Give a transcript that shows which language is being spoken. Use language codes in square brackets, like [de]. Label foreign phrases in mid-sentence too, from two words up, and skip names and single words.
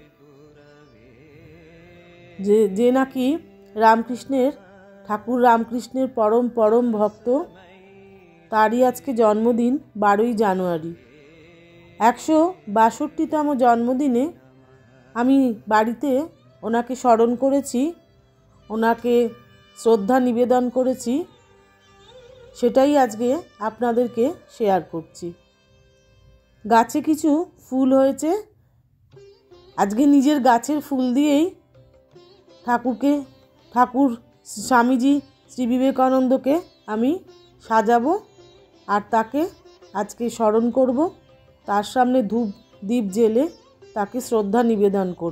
[bn] যে নাকি রামকৃষ্ণের ঠাকুর রামকৃষ্ণের পরম পরম ভক্ত, তারই আজকে জন্মদিন 12 জানুয়ারি। 162তম জন্মদিনে আমি বাড়িতে ওনাকে স্মরণ করেছি, ওনাকে শ্রদ্ধা নিবেদন করেছি, সেটাই আজকে আপনাদেরকে শেয়ার করছি। गाছে কিছু ফুল হয়েছে, আজকে নিজের গাছের ফুল দিয়েই ঠাকুর স্বামীজি শ্রী বিবেকানন্দকে আমি সাজাবো আর তাকে আজকে স্মরণ করব, তার সামনে ধূপ দীপ জ্বেলে তাকে শ্রদ্ধা নিবেদন করব।